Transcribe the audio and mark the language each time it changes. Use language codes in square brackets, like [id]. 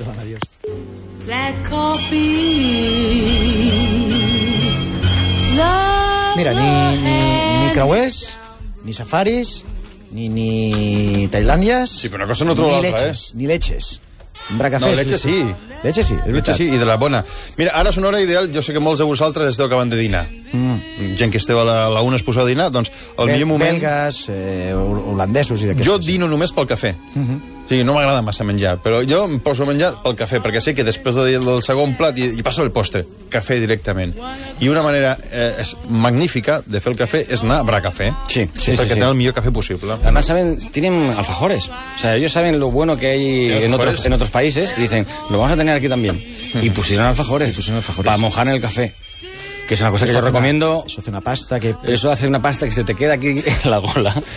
[es] Adiós. [en] Black coffee. [es] Mira, ni Crawes, ni safaris, ni Tailandias. Sí, pero una cosa no trova. Ni leches. Bracafés, no, leche sí. Leche sí, es leche sí, y [ca] de la bona. Mira, ara és una hora ideal, jo sé que molts de vosaltres esteu acabant de dinar. Gent que esteu a la una es posa a dinar, doncs el millor moment... Belgues, holandesos i d'aquestes. Jo dino només pel cafè. O sigui, no m'agrada massa menjar, però jo em poso a menjar pel cafè, perquè sé que després del segon plat i passo el postre, cafè directament. I una manera és magnífica de fer el cafè és anar a Bracafé. Sí, sí, perquè Tenen el millor cafè possible. [es] Además, saben, tienen alfajores. O sea, ellos saben lo bueno que hay en otros países y dicen, lo vamos a tener aquí también. Y pusieron alfajores. Para mojar en el café. Que es una cosa que yo recomiendo. Eso hace una pasta que se te queda aquí en la gola.